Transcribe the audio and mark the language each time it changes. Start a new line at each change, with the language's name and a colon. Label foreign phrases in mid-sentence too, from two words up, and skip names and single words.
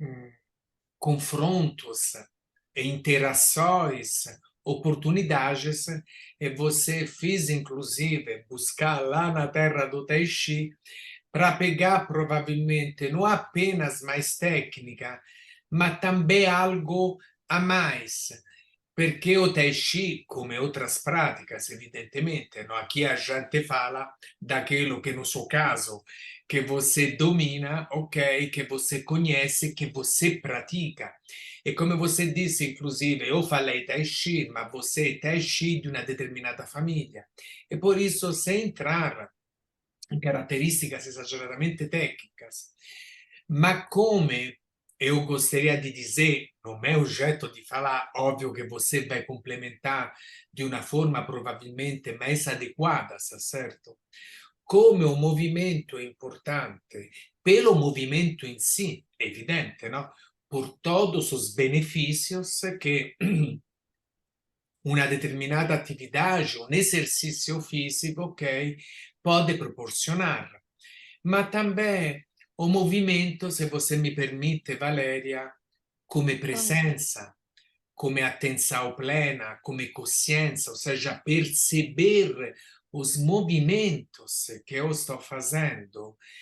Portuguese: confrontos, interações, oportunidades, e você fez, inclusive, buscar lá na terra do Tai Chi para pegar provavelmente não apenas mais técnica, mas também algo a mais. Perché o Tai Chi, come outras práticas, evidentemente, no? Aqui a gente fala daquilo que no seu caso, que você domina, ok, que você conhece, que você pratica. E come você disse, inclusive, eu falei Tai Chi, ma você é Tai Chi
Italian: di una determinata famiglia.
Portuguese: E por isso, sem entrar em características exageradamente técnicas, ma come eu gostaria de dizer, no meu jeito de falar, óbvio que você vai complementar de uma forma provavelmente mais adequada, tá certo? Come o movimento é importante, pelo movimento em si, evidente, não? Por todos os benefícios que
Italian: una determinata attività,
Portuguese: un esercício físico, ok, pode proporcionar. Ma também o movimento, se você me permite, Valéria, come Claro. presença, come atenção plena, come consciência, ou seja, perceber os movimentos que eu estou fazendo.